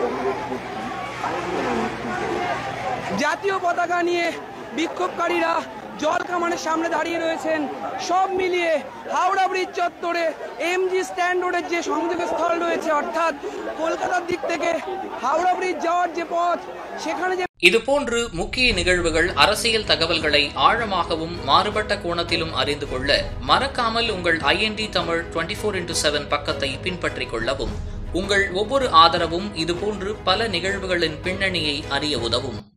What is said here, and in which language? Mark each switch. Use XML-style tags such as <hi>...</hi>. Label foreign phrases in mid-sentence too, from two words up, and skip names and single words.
<bn>জাতীয় পতাকা নিয়ে বিক্ষোভকারীরা জল কামানের সামনে দাঁড়িয়ে রয়েছেন। সব মিলিয়ে হাওড়া ব্রিজ চত্বরে এমজি স্ট্যান্ড রোডের যে সংযোগস্থল রয়েছে, অর্থাৎ কলকাতার দিক থেকে হাওড়া ব্রিজ যাওয়ার যে পথ, সেখানে যে</bn> <ta>இதுபோன்று முக்கிய நிகழ்வுகள், அரசியல் தகவல்களை ஆழமாகவும் மாறுபட்ட கோணத்திலும் அறிந்து கொள்ள மறக்காமல் உங்கள் IND தமிழ் 24x7 பக்கத்தை பின்பற்றிக் கொள்ளவும். உங்கள் ஒவ்வொரு ஆதரவும் இதுபோன்று பல நிகழ்வுகளின் பின்னணியை அறிய உதவும்.</ta>